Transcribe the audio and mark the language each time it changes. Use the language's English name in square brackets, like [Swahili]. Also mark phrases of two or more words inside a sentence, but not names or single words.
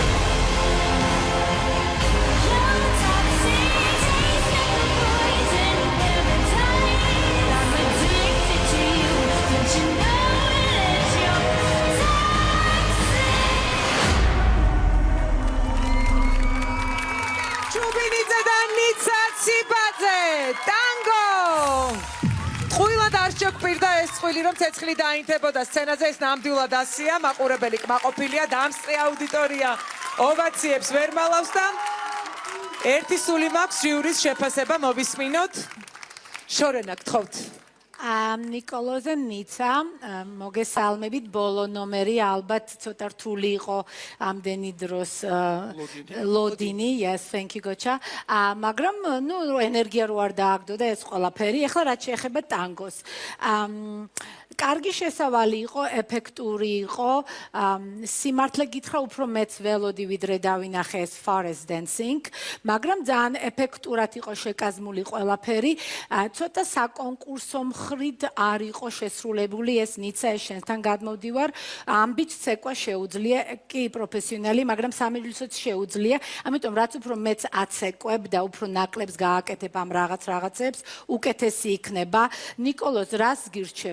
[English] You're toxic, taste like a poison paradise. I'm addicted to you. Don't you know that you're toxic? [Georgian] ჩუბინიძე და ნიცა ციბაძე ტანგო ხვილად არ შეგვპირდა ეს წვილი რომ ცეცხლი დაინთებოდა სცენაზე ეს ნამდვილად ასია მაყურებელი კმაყოფილია დამსწრე აუდიტორია ოვაციებს ვერ მალავს და ერთი სული მაქვს ჟიურის შეფასება მოვისმინოთ შორენა გთხოვთ ნიკოლოზე ნიცა მოგესალმებით ბოლო ნომერი ალბათ ცოტა რთული იყო ამდენი დროს ლოდინი [English] yes thank you [Georgian] გოჩა მაგრამ ნუ ენერგია რო არ დააგდო და ეს ყველაფერი ეხლა რაც შეეხება ტანგოს კარგი შესავალი იყო ეფექტური იყო სიმართლე გითხრა უფრო მეც ველოდი ვიდრე დავინახე ეს [English] forest dancing [Georgian] მაგრამ ძალიან ეფექტურად იყო შეკაზმული ყველაფერი ცოტა საკონკურსო მხრით არ იყო შესრულებული ეს ნიცა ეს შენთან გადმოვდივარ ამბით ცეკვა შეუძლია კი პროფესიონალი მაგრამ სამეჯლისოც შეუძლია ამიტომ რაც უფრო მეც აცეკვებ და უფრო ნაკლებს გააკეთებ ამ რაღაცებს უკეთესი იქნება ნიკოლოზ რას გირჩევ